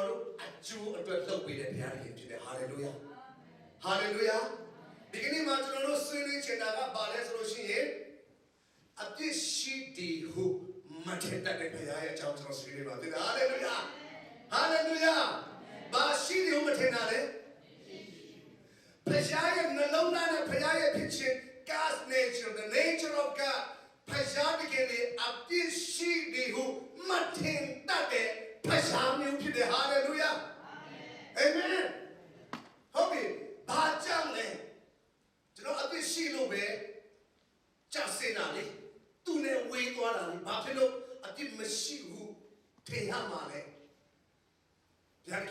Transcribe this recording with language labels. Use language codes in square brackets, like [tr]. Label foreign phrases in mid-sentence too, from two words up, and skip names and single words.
[my] တို့အကျိုးအတွက်လုပ်ပေးတဲ့ဘုရားရှင်ဖြစ်တယ်ဟာလေလုယာဟာလေလုယာဒီကနေ့မှာကျွန်တော်တို့ဆွေးနွေးချင်တာကဘာလဲဆိုလို့ရှိရင်အပြစ်ရှိတယ်ဟုမထင်တဲ့ဘုရားရဲ့အကြောင်းကျွန်တော်ဆွေးနွေးပါဖြစ်တယ်ဟာလေလုယာ ဟာလေလုယာဘာရှိတယ်ဟုမထင်တာလဲဘုရားရဲ့နှလုံးသားနဲ့ဘုရားရဲ့ဖြစ်ခြင်း [en] God's nature the nature of God [my] ဘုရားတကယ်လေအပြစ်ရှိတယ် ဟုမထင်တဲ့ဖခင်မျိုးဖြစ်တယ်ဟာလေလုယာအာမင်ဟုတ်ပြီဘာကြောင့်လဲကျွန်တော်အပြစ်ရှိလို့ပဲကြာ စင်တာလေသူနဲ့ဝေးသွားတာလေဘာဖြစ်လို့အပြစ်မရှိဘူးထင်ရမှာလဲဘုရား